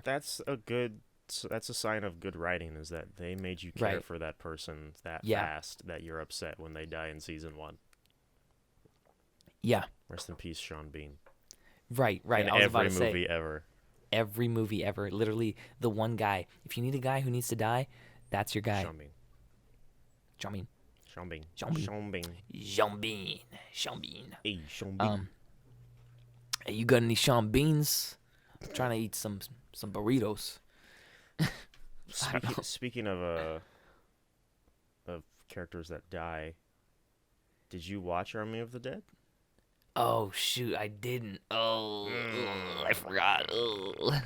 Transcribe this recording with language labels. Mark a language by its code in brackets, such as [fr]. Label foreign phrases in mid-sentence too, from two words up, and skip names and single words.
[en] That's a sign of good writing, is that they made you care Right. for that person that Yeah. fast that you're upset when they die in season 1. Yeah, Rest in peace, Sean Bean. right. In I was about every to movie say ever. every movie ever. Literally, the one guy. If you need a guy who needs to die, that's your guy. Sean Bean. Sean Bean. Sean Bean. Sean Bean. Sean Bean. Sean Bean. Sean Bean. Hey, Sean Bean. Hey, you got any Sean Beans? I'm trying to eat some burritos. Speaking of characters that die, did you watch Army of the Dead? Oh shoot, I didn't. Oh, I forgot. Oh.